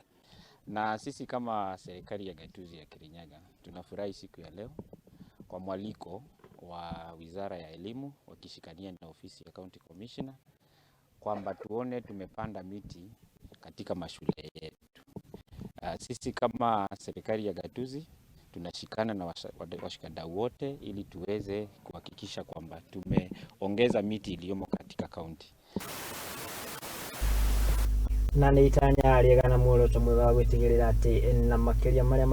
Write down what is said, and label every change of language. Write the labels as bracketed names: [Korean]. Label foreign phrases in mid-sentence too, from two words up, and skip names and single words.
[Swahili] Na sisi kama serikali ya gatuzi ya Kirinyaga tunafurahi siku ya leo kwa mwaliko wa Wizara ya Elimu wakishikania na ofisi ya County Commissioner kwamba tuone tumepanda miti katika mashule yetu. Sisi kama serikali ya gatuzi tunashikana na washikadau wote ili tuweze kuhakikisha kwamba tumeongeza miti iliyomo katika kaunti. [Kikuyu] Na nĩ itanya rĩega na muoroto mwega wa gwĩtigĩrĩra atĩ na makiria marĩa